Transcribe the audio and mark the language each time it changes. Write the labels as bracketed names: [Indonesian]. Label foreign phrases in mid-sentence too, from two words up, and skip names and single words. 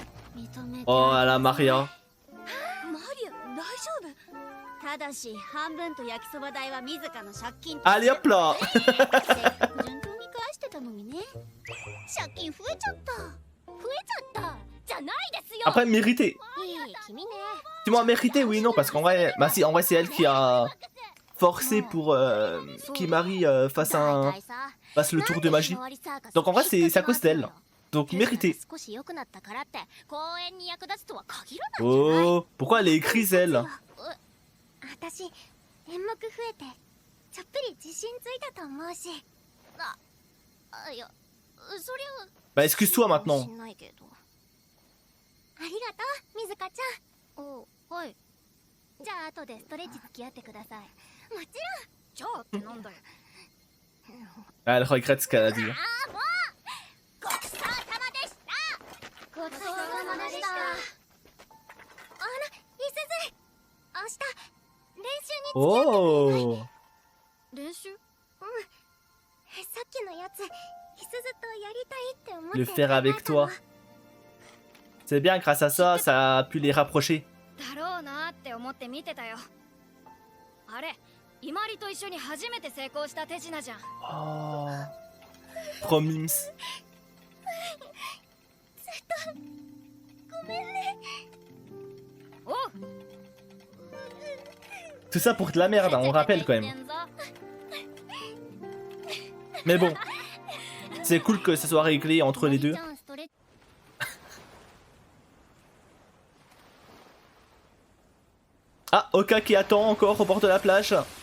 [Japanese] 認めて [French] Oh, à la Maria. [Japanese] マリア大丈夫？ただし半分と焼きそば代は自らの借金と [French] Allez hop là. [Japanese] せっかく順調に返してたのにね。借金増えちゃった。増えちゃったじゃないですよ。 [French] Après, mérité. [Japanese] いい君ね。 [French] Tu m'as mérité, oui, non, parce qu'en vrai, bah si, en vrai, c'est elle qui a forcé pour qu'Imari fasse [Japanese] 大体さ [French] fasse le tour de magie. Donc en vrai, c'est à cause d'elle. Donc mérité. [Japanese] 少し良くなったからって公園に役立つとは限らないじゃない。 [French] Oh, pourquoi elle est écrite, elle? [Japanese] 私演目増えてちょっぴり自信ついたと思うし。いやそりゃ [French] Bah excuse-toi [Japanese] かも [French] maintenant. [Japanese] しんないけど。ありがとう水香ちゃん。おはい。じゃあ後でストレッチ付き合ってください。もちろん。じゃあってなんだよ。 [French] Elle regrette ce qu'elle a dit. [Japanese] ごちそうさまでした。ごちそうさまでした。いすず明日練習に付き合ってくれない？ Oh. 練習？さっきのやついすずとやりたいって思って [French] Le faire avec toi. C'est bien, grâce à ça, ça a pu les rapprocher. [Japanese] だろうなって思って見てたよ。あれイマリと一緒に初めて成功した手品じゃん。 [French] Oh. Trop mimes. [Japanese] ごめんね。おう [French] Tout ça pour de la merde, hein, on rappelle quand même. Mais bon, c'est cool que ça soit réglé entre les deux. Ah, Oka qui attend encore au bord de la plage.